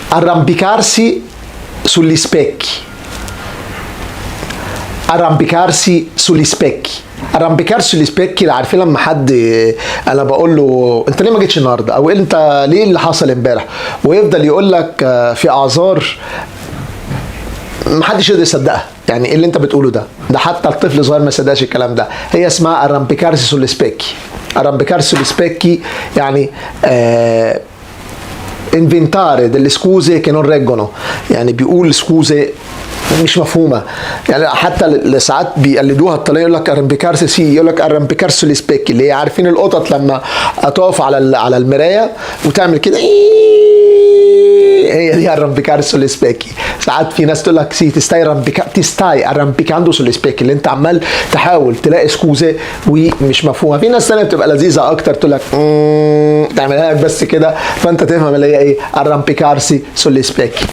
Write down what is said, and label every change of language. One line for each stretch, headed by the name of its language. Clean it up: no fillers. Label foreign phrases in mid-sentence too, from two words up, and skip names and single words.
Italian: arrampicarsi sugli specchi. arrampicarsi sugli specchi. arrampicarsi sugli specchi،
Arabic: عارفين لما حد انا بقول له انت ليه ما جيتش النهارده، او انت ليه اللي حصل امبارح، ويفضل يقول لك في اعذار محدش يقدر يصدقها. يعني ايه اللي انت بتقوله ده حتى الطفل صغير ما يصدقش الكلام ده. هي اسمها
Italian: arrampicarsi sugli specchi. arrampicarsi sugli specchi يعني inventare delle scuse che non reggono،
Arabic: يعني بيقول scuse مش مفهومه. يعني حتى ساعات بيقلدوها الطلاينه، يقول لك
Italian: arrampicarsi sì,
Arabic: يقول لك
Italian: arrampicarsi sugli specchi،
Arabic: اللي هي عارفين القطط لما تقف على المرايه وتعمل كده، هي دي
Italian: arrampicarsi sugli specchi.
Arabic: ساعات في ناس تقول لك
Italian: si stai arrampicando sugli specchi،
Arabic: اللي انت عمال تحاول تلاقي سكوزه ومش مفهومه. في ناس ثانيه بتبقى لذيذه اكتر، تقول لك تعملها لك بس كده فانت تفهم اللي هي ايه
Italian: arrampicarsi sugli specchi.